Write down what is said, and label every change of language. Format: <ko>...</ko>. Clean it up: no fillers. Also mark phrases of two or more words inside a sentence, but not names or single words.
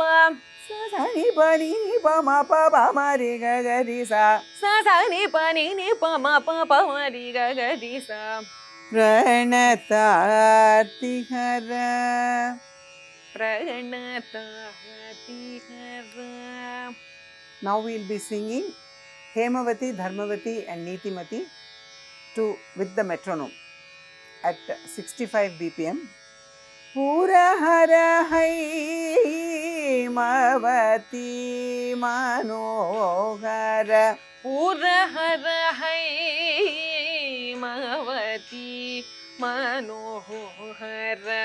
<sa>सनि पनि पम प पम रे गरि सा सनि पनि नि पम प पम रे गरि सा प्रणतातिहर प्रणतातिहर.</sa> <en>Now we will be singing Hemavati, Dharmavati and Neetimati with the metronome at 65 BPM.</en> <sa>पुरहर हैमवति मनोहर पुरहर हैमवति मनोहर</sa>